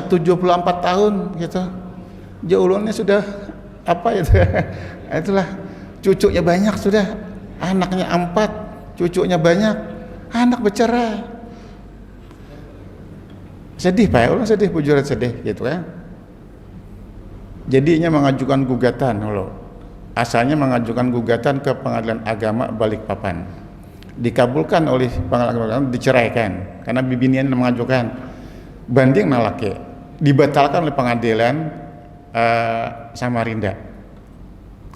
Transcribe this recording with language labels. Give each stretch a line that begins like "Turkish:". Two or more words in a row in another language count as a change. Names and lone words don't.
Indonesian: 74 tahun gitu. Ulunnya sudah apa itu? Itulah, cucunya banyak sudah, anaknya 4, cucunya banyak, anak bercerai.
Banjar: Sedih Pak, ulun sedih, bujuran sedih gitu kan.
Indonesian: Jadinya mengajukan gugatan loh. Asalnya mengajukan gugatan ke Pengadilan Agama Balikpapan. Dikabulkan oleh Pengadilan Agama, diceraikan karena bibinian mengajukan. Banding nalake, dibatalkan oleh Pengadilan Samarinda.